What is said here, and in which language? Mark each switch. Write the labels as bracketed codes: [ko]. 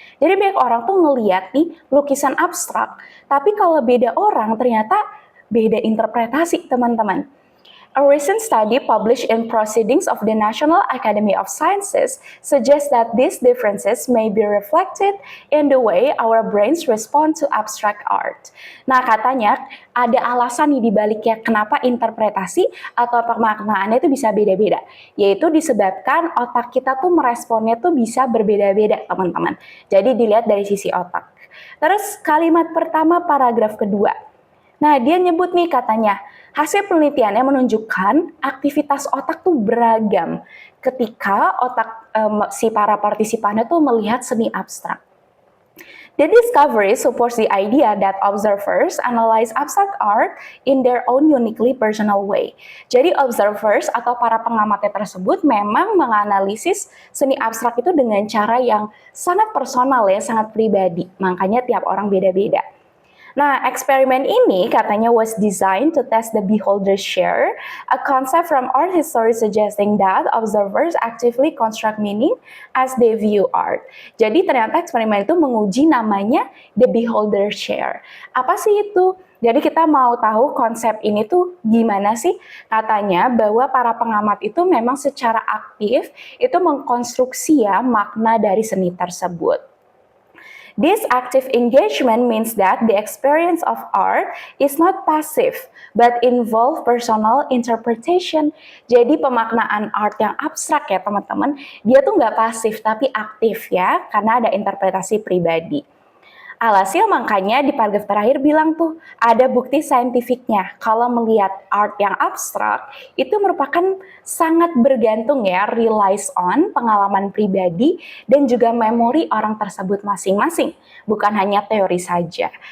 [id] Jadi banyak orang tuh ngeliat nih lukisan abstrak, tapi kalau beda orang ternyata beda interpretasi teman-teman. [en] A recent study published in Proceedings of the National Academy of Sciences suggests that these differences may be reflected in the way our brains respond to abstract art. [id] Nah, katanya ada alasan nih dibaliknya kenapa interpretasi atau pemaknaannya itu bisa beda-beda. Yaitu disebabkan otak kita tuh meresponnya tuh bisa berbeda-beda, teman-teman. Jadi dilihat dari sisi otak. Terus kalimat pertama paragraf kedua. Nah, dia nyebut nih katanya, hasil penelitiannya menunjukkan aktivitas otak tuh beragam ketika otak si para partisipannya tuh melihat seni abstrak. [en] The discovery supports the idea that observers analyze abstract art in their own uniquely personal way. [id] Jadi observers atau para pengamatnya tersebut memang menganalisis seni abstrak itu dengan cara yang sangat personal ya, sangat pribadi. Makanya tiap orang beda-beda. Nah, eksperimen ini katanya [en] was designed to test the beholder's share, a concept from art history suggesting that observers actively construct meaning as they view art. [id] Jadi ternyata eksperimen itu menguji namanya the beholder's share. Apa sih itu? Jadi kita mau tahu konsep ini tuh gimana sih? Katanya bahwa para pengamat itu memang secara aktif itu mengkonstruksi ya makna dari seni tersebut. [en] This active engagement means that the experience of art is not passive, but involve personal interpretation. [id] Jadi pemaknaan art yang abstrak ya teman-teman, dia tuh nggak pasif tapi aktif ya, karena ada interpretasi pribadi. Alhasil makanya di paragraf terakhir bilang tuh ada bukti saintifiknya kalau melihat art yang abstrak itu merupakan sangat bergantung ya relies on pengalaman pribadi dan juga memori orang tersebut masing-masing, bukan hanya teori saja.